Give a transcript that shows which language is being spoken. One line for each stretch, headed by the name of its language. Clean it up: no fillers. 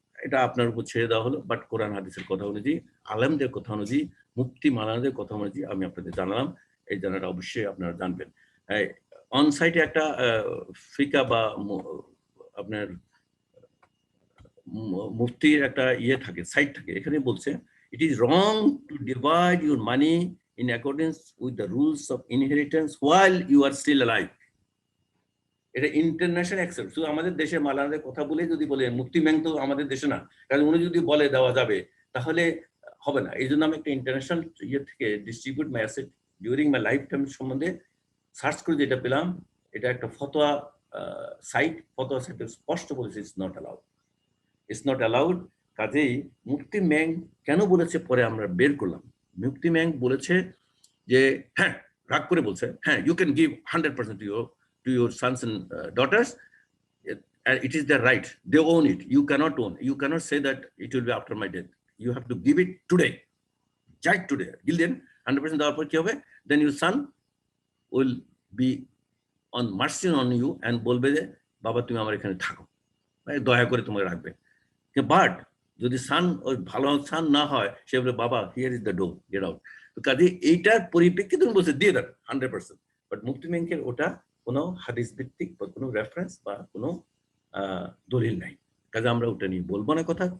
Bangla: এটা আপনার উপর ছেড়ে দেওয়া হলো। বাট কোরআন হাদিসের কথা অনুযায়ী, আলেমদের কথা অনুযায়ী, মুফতি মাওলানাদের কথা অনুযায়ী আমি আপনাদের জানালাম। এই জানাটা অবশ্যই আপনারা জানবেন। অন সাইটে একটা ফিকা বা আপনার মুফতির একটা ইয়ে থাকে, সাইট থাকে। এখানে বলছে
English: It is wrong to divide your money in accordance with the rules of inheritance while you are still alive.
Bangla: এটা ইন্টারন্যাশনাল অ্যাকসেপ্ট। শুধু আমাদের দেশে মালানাদের কথা বলে যদি বলে মুফতি মেং তো আমাদের দেশে না, কারণ উনি যদি বলে দেওয়া যাবে তাহলে হবে না। এই জন্য আমি একটা ইন্টারন্যাশনাল ইয়ে থেকে
English: distribute my asset during my life time
Bangla: সম্বন্ধে সার্চ করে যেটা পেলাম, এটা একটা ফতোয়া সাইট, ফতোয়া সাইটে স্পষ্ট বলেছে
English: It's not allowed, it's not allowed.
Bangla: কাজেই মুফতি মেং কেন বলেছে পরে আমরা বের করলাম। মুফতি মেং বলেছে যে হ্যাঁ, রাগ করে বলছে হ্যাঁ,
English: you can give 100% to your sons and daughters, and it is their right, they own it, you cannot own, you cannot say that it will be after my death, you have to give it today, right today, give them 100%
Bangla: দেওয়ার পর কি হবে,
English: then your son will be on mercy on you and
Bangla: বলবে যে বাবা তুমি আমার এখানে থাকো, দয়া করে তোমাকে রাখবে। বাট যদি সান ওই ভালো সান না হয়, সে বলে বাবা
English: Here is the door, get out.
Bangla: তো কাজে এইটার পরিপ্রেক্ষিতে তুমি বলছে দিয়ে দেন 100%, বাট মুফতি মেংকের ওটা কোনো হাদিস ভিত্তিক বা কোনো রেফারেন্স বা কোনো দলিল নাই, কাজে আমরা ওটা নিয়ে বলবো না কথা।